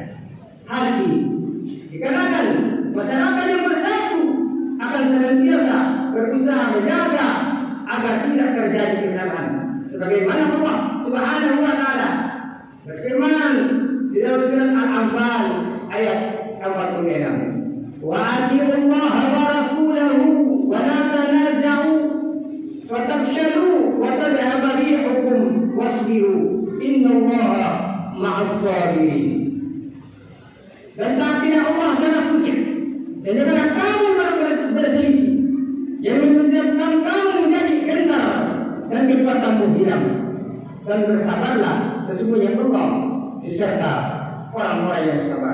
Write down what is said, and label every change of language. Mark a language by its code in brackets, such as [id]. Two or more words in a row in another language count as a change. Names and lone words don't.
[id] Hal ini dikarenakan masyarakat yang bersatu akan senantiasa berusaha menjaga agar tidak terjadi kesalahan, sebagaimana Allah [ar] سبحانه وتعالى [id] berfirman di dalam surat Al-Anfal ayat 46. [ar] وأطيعوا الله ورسوله ولا تنازعوا فتفشلوا وتذهب ريحكم واصبروا إن الله مع الصابرين. [id] Dan taatilah Allah dan Rasulnya, dan janganlah kamu berselisih yang menyebabkan kamu menjadi kental dan kekuatanmu hilang. Dan bersabarlah, sesungguhnya Allah beserta orang-orang yang sabar.